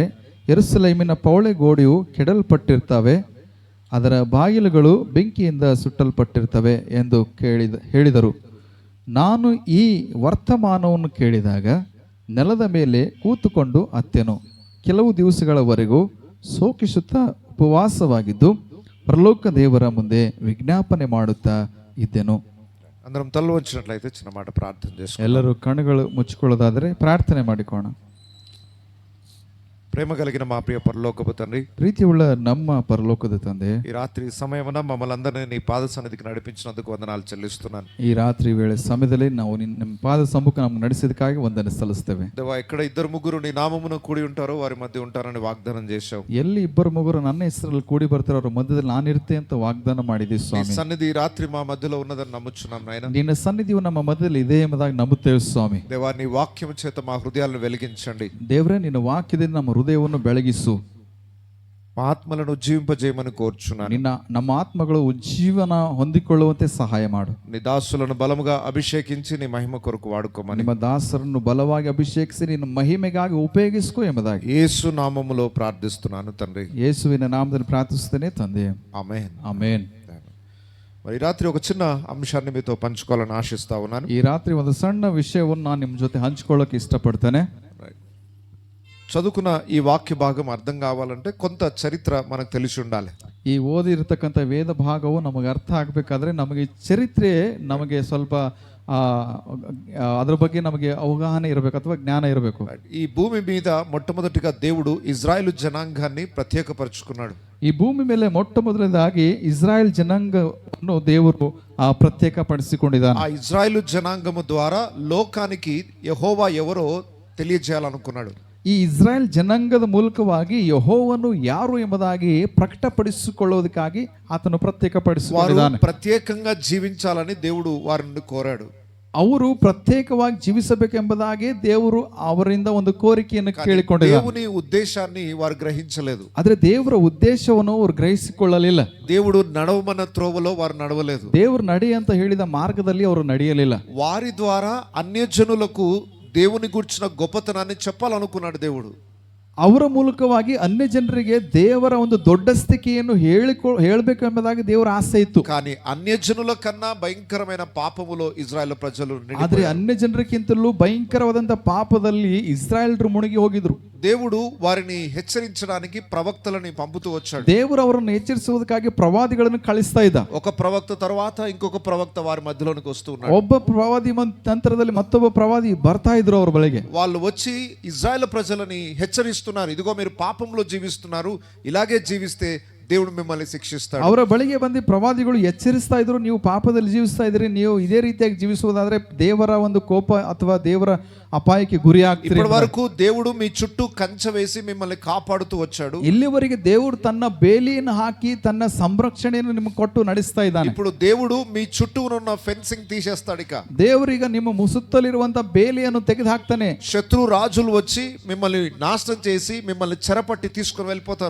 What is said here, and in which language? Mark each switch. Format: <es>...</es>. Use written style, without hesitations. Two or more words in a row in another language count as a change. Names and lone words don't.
<kn>ಯೆರೂಸಲೇಮಿನ ಪೌಳೆ ಗೋಡೆಯು ಕೆಡಲ್ಪಟ್ಟಿರ್ತವೆ, ಅದರ ಬಾಗಿಲುಗಳು ಬೆಂಕಿಯಿಂದ ಸುಟ್ಟಲ್ಪಟ್ಟಿರ್ತವೆ ಎಂದು ಹೇಳಿದರು. ನಾನು ಈ ವರ್ತಮಾನವನ್ನು ಕೇಳಿದಾಗ ನೆಲದ ಮೇಲೆ ಕೂತುಕೊಂಡು ಅತ್ತೆನು. ಕೆಲವು ದಿವಸಗಳವರೆಗೂ ಶೋಕಿಸುತ್ತಾ ಉಪವಾಸವಾಗಿದ್ದು ಪರಲೋಕ ದೇವರ ಮುಂದೆ ವಿಜ್ಞಾಪನೆ ಮಾಡುತ್ತಾ ಇದ್ದೆನು.</kn> <te>అందరం తల వంచినట్లయితే చిన్న మాట ప్రార్థన చేసుకుందాం.</te> <kn>ಎಲ್ಲರೂ ಕಣ್ಣುಗಳು ಮುಚ್ಚಿಕೊಳ್ಳೋದಾದರೆ ಪ್ರಾರ್ಥನೆ ಮಾಡಿಕೊಳ್ಳೋಣ.</kn> <te>ప్రేమ కలిగిన మా ప్రియ పరలోకపు తండ్రి,</te> <kn>ಪ್ರೀತಿಯುಳ್ಳ ನಮ್ಮ ಪರಲೋಕದ ತಂದೆ,</kn> <te>ఈ రాత్రి సమయమున మమ్మల్ని అందరినీ నీ పాద సన్నిధికి నడిపించినందుకు వందనాలు చెల్లిస్తున్నాను.</te> <kn>ಈ ರಾತ್ರಿ ವೇಳೆ ಸಮಯದಲ್ಲಿ ನಾವು ನಿಮ್ಮ ಪಾದ ಸಮ್ಮುಖ ನಮ್ಗೆ ನಡೆಸಿದಕ್ಕಾಗಿ ವಂದನೆ ಸಲ್ಲಿಸ್ತೇವೆ.</kn> <te>దేవా, ఎక్కడ 2-3 నీ నామమున కూడి ఉంటారో వారి మధ్య ఉంటారని వాగ్దానం చేశావు.</te> <kn>ಎಲ್ಲಿ 2-3 ನನ್ನ ಹೆಸರಲ್ಲಿ ಕೂಡಿ ಬರ್ತಾರೋ ಅವ್ರ ಮಧ್ಯದಲ್ಲಿ ನಾನಿರ್ತೆ ಅಂತ ವಾಗ್ದಾನ ಮಾಡಿದ್ದೀವಿ ಸ್ವಾಮಿ.</kn> <te>సన్నిధి ఈ రాత్రి మా మధ్యలో ఉన్నదని నమ్ముచున్నాం నాయన.</te> <kn>ನಿನ್ನ ಸನ್ನಿಧಿಯು ನಮ್ಮ ಮಧ್ಯದಲ್ಲಿ ಇದೆ ಎಂಬುದಾಗಿ ನಂಬುತ್ತೇವೆ ಸ್ವಾಮಿ.</kn> <te>దేవా, నీ వాక్యం చేత మా హృదయాలను వెలిగించండి.</te> <kn>ದೇವರೇ, ನಿನ್ನ ವಾಕ್ಯದಿಂದ ನಮ್ಮ ಹೃದಯವನ್ನು ಬೆಳಗಿಸು,</kn> <te>మా ఆత్మలను ఉజ్జీవింపజేయమని కోరుచున్నాను.</te> <kn>ನಮ್ಮ ಆತ್ಮಗಳು ಉಜ್ಜೀವನ ಹೊಂದಿಕೊಳ್ಳುವಂತೆ ಸಹಾಯ ಮಾಡು.</kn> <te>నీ దాసులను బలముగా అభిషేకించి నీ మహిమ కొరకు వాడుకోమని,</te> <kn>ನಿಮ್ಮ ದಾಸರನ್ನು ಬಲವಾಗಿ ಅಭಿಷೇಕಿಸಿ ನಿನ್ನ ಮಹಿಮೆಗಾಗಿ ಉಪಯೋಗಿಸಿಕೋ ಎಂಬುದಾಗಿ</kn> <te>యేసు నామములో ప్రార్థిస్తున్నాను తండ్రి.</te> <kn>ಯೇಸುವಿನ ನಾಮದಲ್ಲಿ ಪ್ರಾರ್ಥಿಸುತ್ತೇನೆ ತಂದೆ.</kn> <te>ఆమేన్.</te> <kn>ಆಮೆನ್.</kn> <te>మరి రాత్రి ఒక చిన్న అంశాన్ని మీతో పంచుకోవాలని ఆశిస్తా ఉన్నాను.</te> <kn>ಈ ರಾತ್ರಿ ಒಂದು ಸಣ್ಣ ವಿಷಯವನ್ನು ನಾನು ನಿಮ್ಮ ಜೊತೆ ಹಂಚಿಕೊಳ್ಳೋಕೆ ಇಷ್ಟಪಡ್ತೇನೆ.</kn> <te>చదువుకున్న ఈ వాక్య భాగం అర్థం కావాలంటే కొంత చరిత్ర మనకు తెలిసి ఉండాలి.</te> <kn>ಈ ಓದಿರ್ತಕ್ಕಂಥ ವೇದ ಭಾಗವು ನಮಗೆ ಅರ್ಥ ಆಗಬೇಕಾದ್ರೆ ನಮಗೆ ಚರಿತ್ರೆ ನಮಗೆ ಸ್ವಲ್ಪ ಅದರ ಬಗ್ಗೆ ನಮಗೆ ಅವಗಾಹನೆ ಇರಬೇಕು ಅಥವಾ ಜ್ಞಾನ ಇರಬೇಕು.</kn> <te>ఈ భూమి మీద మొట్టమొదటిగా దేవుడు ఇజ్రాయేలు జనాంగాన్ని ప్రత్యేకపరుచుకున్నాడు.</te> <kn>ಈ ಭೂಮಿ ಮೇಲೆ ಮೊಟ್ಟ ಮೊದಲನೇದಾಗಿ ಇಸ್ರಾಯೇಲ್ ಜನಾಂಗವನ್ನು ದೇವರು ಪ್ರತ್ಯೇಕಪಡಿಸಿಕೊಂಡಿದ್ದಾನೆ.</kn> <te>ఆ ఇజ్రాయేలు జనాంగము ద్వారా లోకానికి యెహోవా ఎవరో తెలియజేయాలనుకున్నాడు.</te> <kn>ಈ ಇಸ್ರಾಯೇಲ್ ಜನಾಂಗದ ಮೂಲಕವಾಗಿ ಯೆಹೋವನು ಯಾರು ಎಂಬುದಾಗಿ ಪ್ರಕಟಪಡಿಸಿಕೊಳ್ಳುವುದಕ್ಕಾಗಿ ಆತನು ಪ್ರತ್ಯೇಕಪಡಿಸಿಕೊಂಡಿದ್ದಾನೆ.</kn> <te>ಪ್ರತ್ಯೇಕಂగా జీవించాలని దేవుడు వారిని కోరాడు.</te> <kn>ಅವರು ಪ್ರತ್ಯೇಕವಾಗಿ ಜೀವಿಸಬೇಕೆಂಬುದಾಗಿ ದೇವರು ಅವರಿಂದ ಒಂದು ಕೋರಿಕೆಯನ್ನು ಕೇಳಿಕೊಂಡಿದ್ದಾರೆ.</kn> <te>దేవుని ఉద్దేశాన్ని వారు గ్రహించలేదు.</te> <kn>ಆದರೆ ದೇವರ ಉದ್ದೇಶವನ್ನು ಅವರು ಗ್ರಹಿಸಿಕೊಳ್ಳಲಿಲ್ಲ.</kn> <te>దేవుడు నడవమన్న త్రోవలో వారు నడవలేదు.</te> <kn>ದೇವರು ನಡಿ ಅಂತ ಹೇಳಿದ ಮಾರ್ಗದಲ್ಲಿ ಅವರು ನಡೆಯಲಿಲ್ಲ.</kn> <te>వారి ద్వారా అన్యజనులకు దేవుని గురించిన గొప్పతనాన్ని చెప్పాలనుకున్నాడు దేవుడు.</te> <kn>ಅವರ ಮೂಲಕವಾಗಿ ಅನ್ಯ ಜನರಿಗೆ ದೇವರ ಒಂದು ದೊಡ್ಡ ಸ್ಥಿತಿಯನ್ನು ಹೇಳಬೇಕು ಎಂಬುದಾಗಿ ದೇವರ ಆಸೆ ಇತ್ತು.</kn> <te>కానీ అన్యజనుల కన్నా భయంకరమైన పాపములో ఇజ్రాయెల్ ప్రజలు</te> <kn>ಆದರೆ ಅನ್ಯ ಜನರಿಗಿಂತಲೂ ಭಯಂಕರವಾದಂತ ಪಾಪದಲ್ಲಿ ಇಸ್ರಾಯೇಲ್ರು ಮುಳುಗಿ ಹೋಗಿದ್ರು.</kn> <te>దేవుడు వారిని హెచ్చరించడానికి ప్రవక్తలని పంపుతూ వచ్చాడు.</te> <kn>ದೇವರು ಅವರನ್ನು ಎಚ್ಚರಿಸುವುದಕ್ಕಾಗಿ ಪ್ರವಾದಿಗಳನ್ನು ಕಳಿಸ್ತಾ ಇದ್ದ.</kn> <te>ఒక ప్రవక్త తర్వాత ఇంకొక ప్రవక్త వారి మధ్యలోనికి వస్తూ ఉన్నాడు.</te> <kn>ಒಬ್ಬ ಪ್ರವಾದಿ ನಂತರದಲ್ಲಿ ಮತ್ತೊಬ್ಬ ಪ್ರವಾದಿ ಬರ್ತಾ ಇದ್ರು ಅವರ ಬಳಿಗೆ.</kn> <te>వాళ్ళు వచ్చి ఇజ్రాయెల్ ప్రజలని హెచ్చరిస్తున్నారు, ఇదిగో మీరు పాపంలో జీవిస్తున్నారు, ఇలాగే జీవిస్తే దేవుడు మిమ్మల్ని శిక్షిస్తాడు.</te> <kn>ಅವರ ಬಳಿಗೆ ಬಂದು ಪ್ರವಾದಿಗಳು ಎಚ್ಚರಿಸ್ತಾ ಇದ್ರು, ನೀವು ಪಾಪದಲ್ಲಿ ಜೀವಿಸ್ತಾ ಇದ್ರಿ, ನೀವು ಇದೇ ರೀತಿಯಾಗಿ ಜೀವಿಸುವುದಾದ್ರೆ ದೇವರ ಒಂದು ಕೋಪ ಅಥವಾ ದೇವರ ಅಪಾಯಕ್ಕೆ ಗುರಿ ಆಗ್ತೀರಿ.</kn> <te>ఇప్పటి వరకు దేవుడు మీ చుట్టూ కంచె వేసి మిమ్మల్ని కాపాడుతూ వచ్చాడు.</te> <kn>ಇಲ್ಲಿವರೆಗೆ ದೇವರು ತನ್ನ ಬೇಲಿಯನ್ನು ಹಾಕಿ ತನ್ನ ಸಂರಕ್ಷಣೆಯನ್ನು ನಿಮಗೆ ಕೊಟ್ಟು ನಡೆಸ್ತಾ ಇದ್ದಾನೆ.</kn> <te>ఇప్పుడు దేవుడు మీ చుట్టూ ఉన్న ఫెన్సింగ్ తీసేస్తాడు. ఇక</te> <kn>ದೇವರೀಗ ನಿಮ್ಮ ಸುತ್ತಲಿರುವಂತ ಬೇಲಿಯನ್ನು ತೆಗೆದು ಹಾಕ್ತಾನೆ.</kn> <te>శత్రు రాజులు వచ్చి మిమ్మల్ని నాశనం చేసి మిమ్మల్ని చెరపట్టి తీసుకొని వెళ్ళిపోతారు.</te>